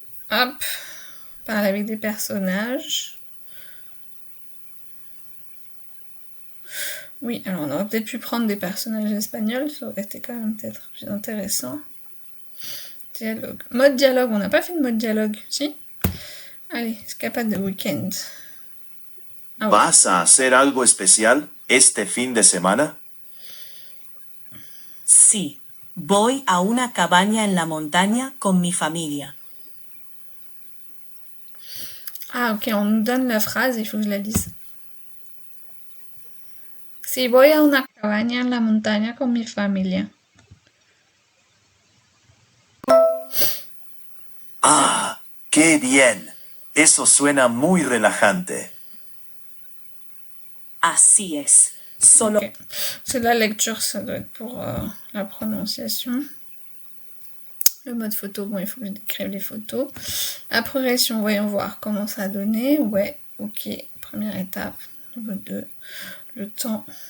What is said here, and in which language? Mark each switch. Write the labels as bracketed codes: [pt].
[fr] Hop, parler avec des personnages. Oui, alors on aurait peut-être pu prendre des personnages espagnols, ça aurait été quand même peut-être plus intéressant. Dialogue. Mode dialogue, on n'a pas fait de mode dialogue, si? Allez, escapade de week-end. Ah ouais. [es] ¿Vas a hacer algo especial este fin de semana? Sí, voy a una cabaña en la montaña con mi familia. [fr] Ah ok, on nous donne la phrase, il faut que je la lise. [es] Si voy a una cabaña en la montaña con mi familia. ¡Ah! ¡Qué bien! Eso suena muy relajante. Así es. Solo... [fr] Ok. C'est la lecture, ça doit être pour la prononciation. Le mode photo, bon, il faut que je décrive les photos. La progression, voyons voir comment ça a donné. Ouais, ok. Première étape, niveau 2. Le temps.